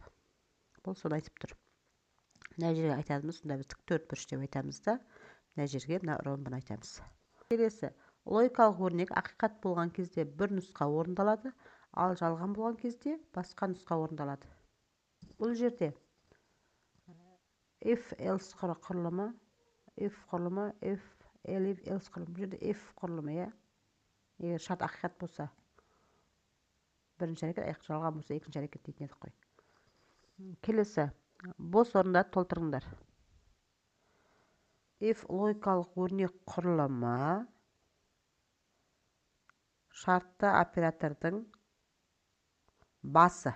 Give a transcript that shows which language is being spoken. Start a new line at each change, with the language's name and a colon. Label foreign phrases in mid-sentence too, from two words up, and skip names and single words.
Kazakh: Бұл соны айтып тұр. Мына жерге айтамыз, сонда біз тік төртбұрыш деп айтамыз да, мына жерге мына ромбыны айтамыз. Келесі, логикалық өрнек ақиқат болған кезде бір нұсқа орындалады, ал жалған болған кезде басқа нұсқа орындалады. Бұл жерде if-else құрылымы, if құрылымы, if-else құрылымы. Бұл жерде if құрылымы, егер шарт ақиқат болса, бірінші әрекет, жалған болса, екінші әрекет дейтін едік қой. Келесі, бос орындарды толтырыңдар. If логикалық өрнек құрылымы шартты оператордың басы.